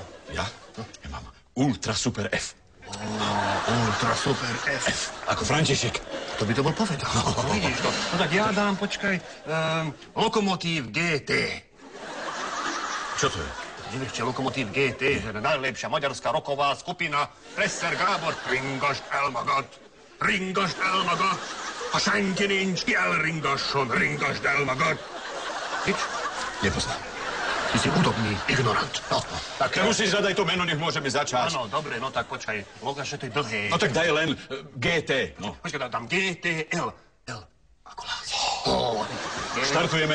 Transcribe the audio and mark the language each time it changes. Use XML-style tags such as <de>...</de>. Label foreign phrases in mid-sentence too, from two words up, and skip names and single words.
<sk>Ja? Ja mám</sk> <en>Ultra Super</en> <sk>F.</sk> <en>Ultra Super</en> <sk>F. Ako František. To by to bol povedal. Vidíš to? No tak ja dám, počkaj, Lokomotív GT. Čo to je? Nevieš, Lokomotív GT, najlepšia maďarská roková skupina.</sk> <hu>Presser Gábor, Ringost elmagad, a senki nincs, ki elringasson, Ringost elmagad.</hu> <sk>Nič? Nepoznám. Ty si hudobný ignorant. No, tak musíš zadať to meno, nech môžeme začať. Áno, dobre, no tak počkaj. Logaš, že to je dlhé. No tak daj len GT. No. Počkaj, dám GTL. L ako Lásko. Štartujeme.</sk>